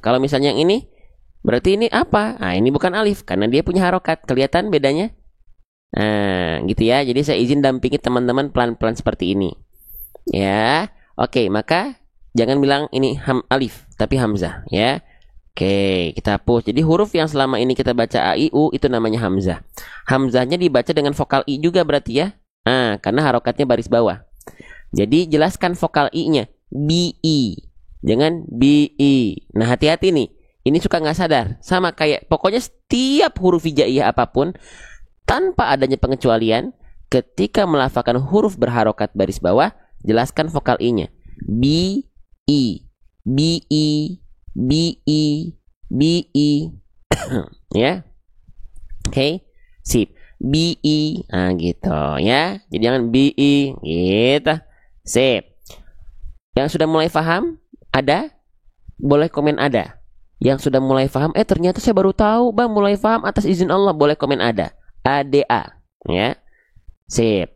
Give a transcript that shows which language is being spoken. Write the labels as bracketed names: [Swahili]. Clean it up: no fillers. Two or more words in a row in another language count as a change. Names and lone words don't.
[Indonesian] Kalau misalnya yang ini, berarti ini apa? Nah, ini bukan alif karena dia punya harokat. Kelihatan bedanya? Nah, gitu ya. Jadi saya izin dampingi teman-teman pelan-pelan seperti ini. Ya. Oke, maka jangan bilang ini alif tapi hamzah ya. Oke, kita hapus. Jadi huruf yang selama ini kita baca a, i, u itu namanya hamzah. Hamzahnya dibaca dengan vokal i juga berarti ya. Nah, karena harokatnya baris bawah. Jadi jelaskan vokal i-nya. B-i. Jangan B-i. Nah, hati-hati nih. Ini suka nggak sadar. Sama kayak pokoknya setiap huruf hijaiyah apapun tanpa adanya pengecualian, ketika melafalkan huruf berharokat baris bawah, jelaskan vokal i-nya. B-i. B-i. B-i. B-i. Ya. Oke. Sip. B-i. Nah, gitu ya. Jadi jangan B-i. Gitu. Sip. Yang sudah mulai paham? Ada? Boleh komen ada. Yang sudah mulai paham, ternyata saya baru tahu bang, mulai paham atas izin Allah, boleh komen ada. ADA. Ya. Sip.